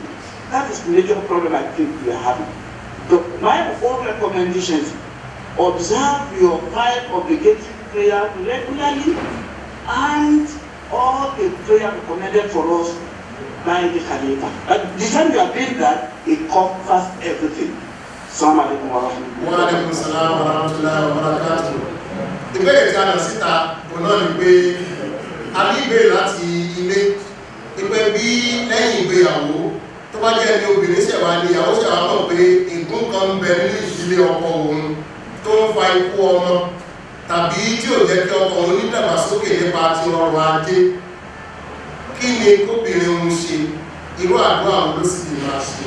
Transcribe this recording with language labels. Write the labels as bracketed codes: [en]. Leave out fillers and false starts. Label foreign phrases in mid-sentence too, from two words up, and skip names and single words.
[en] That is the major problem I think we are having. But my own recommendation is observe your 5 obligatory prayers regularly and all the prayer recommended for us by the Khalifa. At the time you are doing that, it covers everything. [ar] السلام عليكم ورحمة الله وعليكم السلام ورحمة الله وبركاته. [yo] Ìbéèrè tí a lọ síta òun náà ni pé a ní ìbéèrè láti ilé pé bí lẹ́yìn ìgbéyàwó tó bá jẹ́ ní obìnrin ṣẹ̀wá ní ìyàwó ṣẹ̀wá mọ̀ pé ègún kan ń bẹ nínú ìdílé ọkọ òun tó ń fa ikú ọmọ tàbí tí ò jẹ́ kí ọkọ òun nídàgbàsókè nípa ti ọrọ̀ ajé, kí ni kóbìnrin òun ṣe, irú àdúrà òun ló sì lè máa ṣe.